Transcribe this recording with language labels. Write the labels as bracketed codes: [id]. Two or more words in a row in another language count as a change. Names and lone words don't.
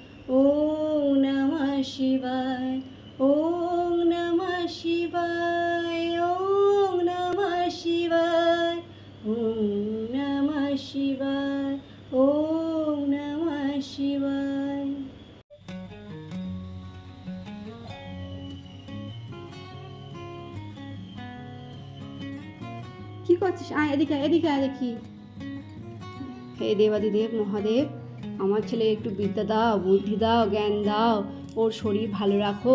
[sa] ওম নমঃ শিবায়, ওম নমঃ শিবায়। নমঃ শিবায়, ওম নমঃ শিবায়। [bn] কি করছিস? আয় এদিকে এদিকে আয় দেখি। হে দেবাদিদেব মহাদেব, আমার ছেলে একটু বিদ্যা দাও, বুদ্ধি দাও, জ্ঞান দাও, ওর শরীর ভালো রাখো।